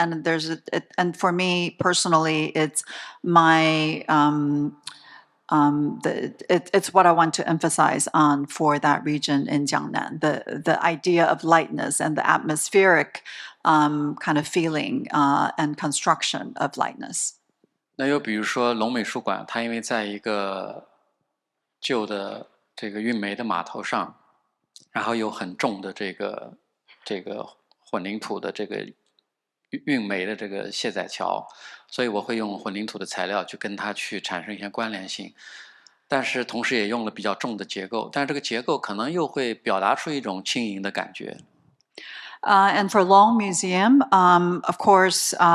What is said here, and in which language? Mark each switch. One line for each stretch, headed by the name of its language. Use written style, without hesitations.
English: And and for me personally, it's my it's what I want to emphasize on for that region in Jiangnan, the idea of lightness and the atmospheric kind of feeling and construction of lightness.
Chinese: 那又比如说龙美术馆，它因为在一个旧的这个运煤的码头上，然后有很重的这个混凝土的这个运煤的这个卸载桥，所以我会用混凝土的材料去跟它去产生一些关联性，但是同时也用了比较重的结构，但是这个结构可能又会表达出一种轻盈的感觉。
English: And for Long Museum, of course,